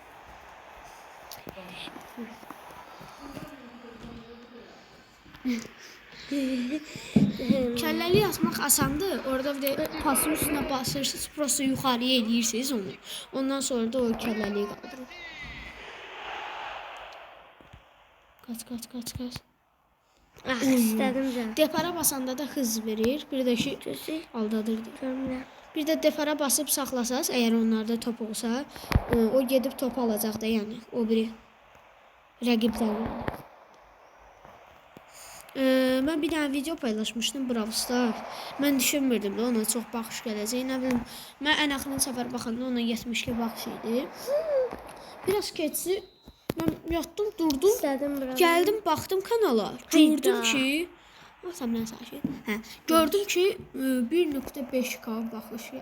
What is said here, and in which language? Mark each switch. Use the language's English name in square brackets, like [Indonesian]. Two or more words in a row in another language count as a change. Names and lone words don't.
[Azerbaijani] Kəlləli yazmaq asandır. Orada bir de pasın üstüne basırsınız, prosta yuxarıya edirsiniz onu. Ondan sonra da o kəlləliyi qaldırır. [Turkish] Kaç. [Azerbaijani] İstədim canım. Depara basanda da hız verir. Bir de ki aldadır. Bir de depara basıp saxlasaz, eğer onlarda top olsa, o gedib topu alacaq da, yəni o biri rəqibdən. [Turkish] Ben bir tane video paylaşmıştım Brawl Stars. [Azerbaijani] Ben düşünmürdüm de ona çok baxış gələcək. Nə bilim, mən ən axırıncı səfər baxanda ona 72 baxış idi. Biraz keçdi. Ben yatdım, durdum. İstədim biraz. Geldim, baxdım kanala. Gördüm ki, gördüm ki 1.5K baxış gəldi.